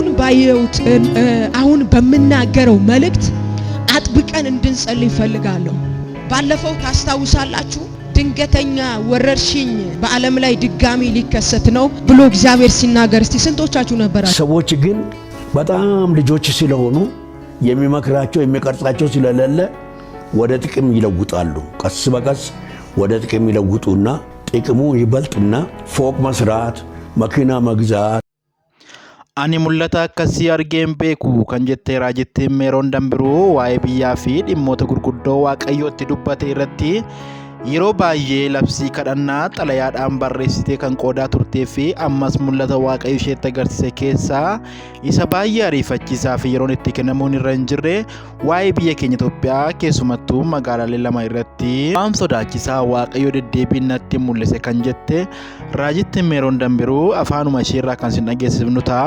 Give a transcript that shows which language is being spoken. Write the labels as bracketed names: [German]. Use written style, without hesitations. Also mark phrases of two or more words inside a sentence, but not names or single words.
[Amharic] ባየሁት አሁን በመናገረው መልእክት አጥብቀን እንድንጸልይ ፈልጋለሁ። ባለፈው ታስታውሳላችሁ ድንገተኛ ወረርሽኝ በዓለም ላይ ድጋሚ ሊከሰት ነው ብሎ እግዚአብሔር ሲናገር እስቲ ስንቶቻችሁ ነበራችሁ? ሰዎች ግን በጣም ልጆች ስለሆኑ የሚመክራቸው የሚቀርጻቸው ስለሌለ ወደ ጥቅም ይለውጣሉ። ቀስ በቀስ ወደ ጥቅም ይለውጡና ጥቅሙ ይበልጥና ፎቅ መስራት፣ መኪና መግዛት [Oromo] ani mul'ata akkasii argeen beeku kan jettee raajittiin meeroon dambiruu waa'ee biyyaa fi dhimmoota gurguddoo waaqayyootti dubbate irratti yeroo baay'ee labsii kadhannaa xalayaadhaan barreessitee kan qoodaa turtee fi ammas mul'ata waaqayyo isheetti agarsiise keessaa isa baay'ee ariifachiisaa fi yeroon itti kennamuun irra hin jirre waa'ee biyya keenya Itoophiyaa keessumattuu magaalaalee lama irratti waan sodaachisaa waaqayyo deddeebiin natti mul'ise kan jette raajittiin meeroon dambiruu afaanuma isheerraa kan sin dhageessifnu ta'a.